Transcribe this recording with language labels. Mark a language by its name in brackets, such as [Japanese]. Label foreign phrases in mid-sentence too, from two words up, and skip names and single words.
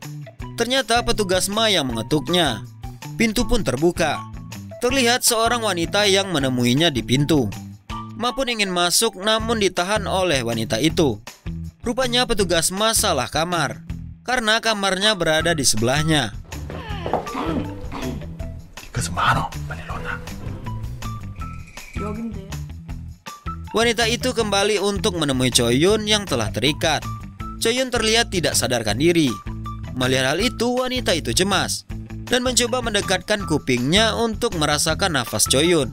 [Indonesian] Ternyata petugas Ma yang mengetuknya. Pintu pun terbuka. Terlihat seorang wanita yang menemuinya di pintu. Ma pun ingin masuk namun ditahan oleh wanita itu. Rupanya petugas Ma salah kamar, karena kamarnya berada di sebelahnya. [Korean] 그래서 많어. 빨리 일어나. [Indonesian] Wanita itu kembali untuk menemui Choyun yang telah terikat. Choyun terlihat tidak sadarkan diri. Melihat hal itu, wanita itu cemas dan mencoba mendekatkan kupingnya untuk merasakan nafas Choyun.